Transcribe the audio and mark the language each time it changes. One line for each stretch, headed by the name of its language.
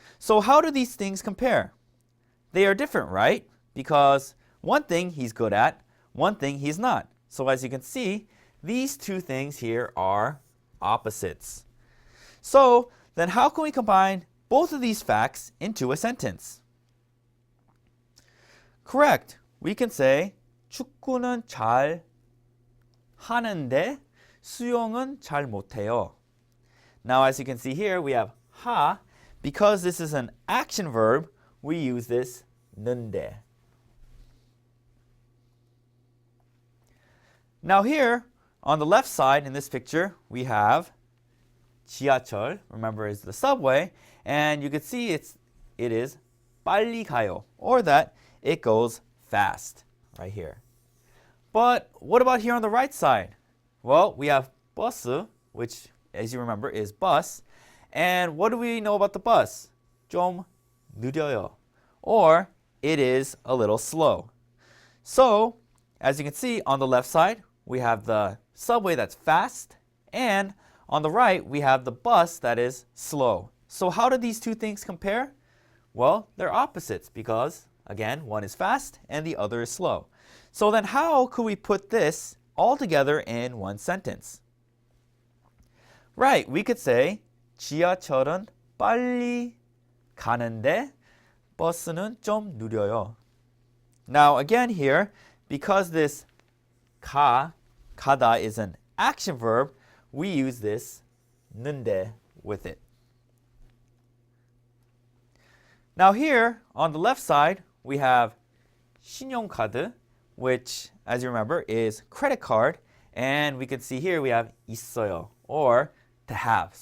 English: So how do these things compare? They are different, right? Because one thing he's good at, one thing he's not. So as you can see, these two things here are opposites. So then how can we combine both of these facts into a sentence? Correct. We can say
Korean: 축구는 잘 하는데 수영은 잘 못해요.
English: Now as you can see here, we have 하. Because this is an action verb, we use this 는데. Now here, on the left side in this picture, we have 지하철, remember is the subway, and you can see it is
Korean: 빨리 가요,
English: or that it goes fast, right here. But what about here on the right side? Well, we have 버스, which as you remember is bus, And what do we know about the bus?
Korean: 좀 느려요.
English: Or it is a little slow. So, as you can see on the left side, we have the subway that's fast, and on the right, we have the bus that is slow. So how do these two things compare? Well, they're opposites because, again, one is fast and the other is slow. So then how could we put this all together in one sentence? Right, we could say
Korean: 지하철은 빨리 가는데 버스는 좀 느려요.
English: Now again here, because this 가다 is an action verb, we use this 는데 with it. Now here on the left side, we have 신용카드, which as you remember is credit card, and we can see here we have 있어요, or to have.